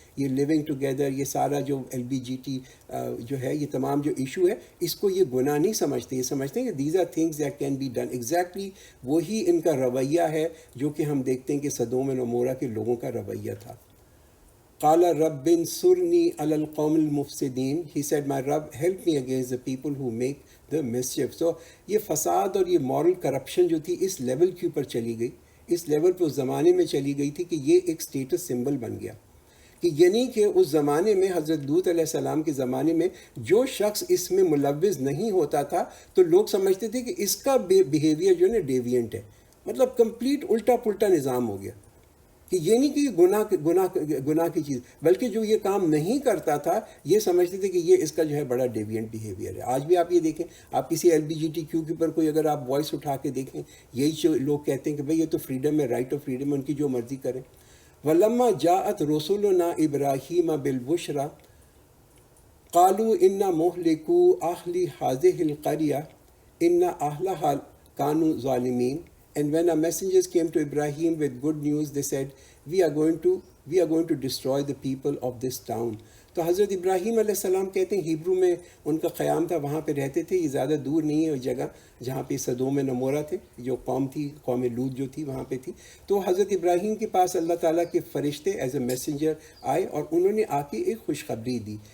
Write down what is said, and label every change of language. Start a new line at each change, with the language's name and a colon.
Urdu: یہ
English: living together,
Urdu: یہ سارا جو LBGT جو ہے, یہ تمام جو ایشو ہے, اس کو یہ گناہ نہیں سمجھتے. یہ سمجھتے ہیں کہ
English: These are things that can be done.
Urdu: Exactly وہی ان کا رویہ ہے جو کہ ہم دیکھتے ہیں کہ سدوم و عمورہ کے لوگوں کا رویہ تھا.
Arabic: قال رب انصرنی علی القوم المفسدین.
English: He said, my Rabb, help me against the people who make the mischief.
Urdu: So یہ فساد اور یہ مورل کرپشن جو تھی اس لیول کے اوپر چلی گئی، اس لیول پہ اس زمانے میں چلی گئی تھی کہ یہ ایک سٹیٹس سمبل بن گیا. کہ یعنی کہ اس زمانے میں حضرت لوط علیہ السلام کے زمانے میں جو شخص اس میں ملوث نہیں ہوتا تھا تو لوگ سمجھتے تھے کہ اس کا بیہیویئر جو ہے نا ڈیوینٹ ہے، مطلب کمپلیٹ الٹا پلٹا نظام ہو گیا. کہ یہ نہیں کہ یہ گناہ کی چیز، بلکہ جو یہ کام نہیں کرتا تھا یہ سمجھتے تھے کہ یہ اس کا جو ہے بڑا ڈیوینٹ بیہیویئر ہے. آج بھی آپ یہ دیکھیں، آپ کسی LGBTQ کے اوپر کوئی اگر آپ وائس اٹھا کے دیکھیں، یہی لوگ کہتے ہیں کہ بھئی یہ تو فریڈم ہے،
English: right of freedom
Urdu: ہے، ان کی جو مرضی کریں.
Arabic: وَلَمَّا جَاءَتْ رُسُلُنَا إِبْرَاهِيمَ بِالْبُشْرَى قَالُوا إِنَّا مُهْلِكُو أَهْلِ هَٰذِهِ الْقَرْيَةِ إِنَّ أَهْلَهَا كَانُوا ظَالِمِينَ.
English: And when our messengers came to Ibrahim with good news, they said, we are going to destroy the people of this town.
Urdu: تو حضرت ابراہیم علیہ السلام کہتے ہیں ہیبرو میں ان کا قیام تھا، وہاں پہ رہتے تھے. یہ زیادہ دور نہیں ہے وہ جگہ جہاں پہ سدوم نمورہ تھے، جو قوم تھی، قوم لوط جو تھی وہاں پہ تھی. تو حضرت ابراہیم کے پاس اللہ تعالیٰ کے فرشتے ایز اے میسنجر آئے اور انہوں نے آ کے ایک خوشخبری دی.